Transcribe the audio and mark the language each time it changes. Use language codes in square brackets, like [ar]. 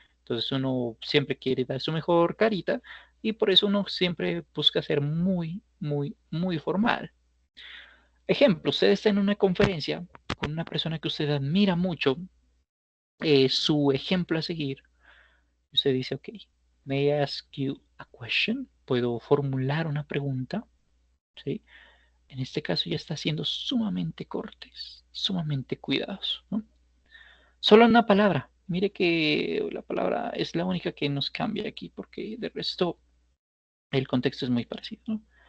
[es] Entonces uno siempre quiere dar su mejor carita y por eso uno siempre busca ser muy, muy, muy formal. Ejemplo, usted está en una conferencia con una persona que usted admira mucho, su ejemplo a seguir. Usted dice, [en] ok, may I ask you a question? [es] ¿Puedo formular una pregunta? ¿Sí? En este caso ya está siendo sumamente cortés, sumamente cuidadoso, ¿no? Solo una palabra. Mire que la palabra es la única que nos cambia aquí, porque de resto el contexto es muy parecido, ¿no?